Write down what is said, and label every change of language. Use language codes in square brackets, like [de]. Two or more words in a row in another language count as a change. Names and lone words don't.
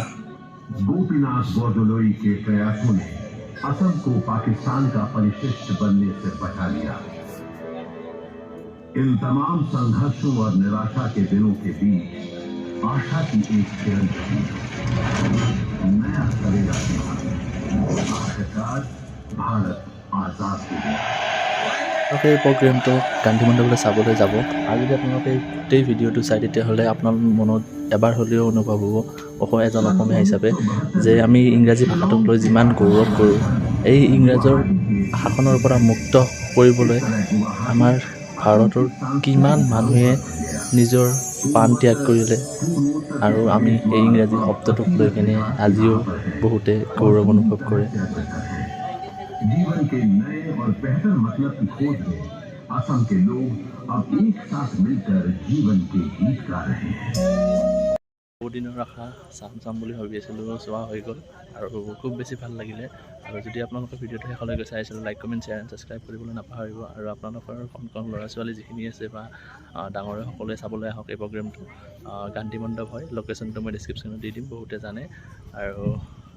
[hi] गोपीनाथ बोरदोलोई के प्रयासों ने असम को पाकिस्तान का परिशिष्ट बनने से बचा लिया। इन तमाम संघर्षों और निराशा के दिनों के बीच आशा की एक किरण रही। नया सवेरा था। आखिरकार भारत आजाद हो गया। [as] এই প্ৰগ্ৰেমটো গান্ধী মণ্ডপলৈ চাবলৈ যাব আৰু যদি আপোনালোকে গোটেই ভিডিঅ'টো চাই তেতিয়াহ'লে আপোনাৰ মনত এবাৰ হ'লেও অনুভৱ হ'ব এজন অসমীয়া হিচাপে যে আমি ইংৰাজী ভাষাটোক লৈ যিমান গৌৰৱ কৰোঁ, এই ইংৰাজৰ শাসনৰ পৰা মুক্ত কৰিবলৈ আমাৰ ভাৰতৰ কিমান মানুহে নিজৰ প্ৰাণ ত্যাগ কৰিলে আৰু আমি এই ইংৰাজী শব্দটোক লৈ কিনে আজিও বহুতে গৌৰৱ অনুভৱ কৰে। [hi] जीवन के नए और बेहतर मतलब की खोज में असम के लोग अब एक साथ मिलकर जीवन के गीत गा रहे हैं। [as] বহুত দিনৰ আশা চাম বুলি ভাবি আছিলোঁ, চোৱা হৈ গ'ল আৰু খুব বেছি ভাল লাগিলে। আৰু যদি আপোনালোকৰ ভিডিঅ'টো শেষলৈকে চাই আছিলোঁ, [en] like comment share and subscribe [as] কৰিবলৈ নাপাহৰিব। আৰু আপোনালোকৰ কণ ল'ৰা ছোৱালী যিখিনি আছে বা ডাঙৰে সকলোৱে চাবলৈ আহক এই প্ৰগ্ৰেমটো। গান্ধী মণ্ডপ হয়, লোকেশ্যনটো মই ডিছক্ৰিপশ্যনত দি দিম, বহুতে জানে।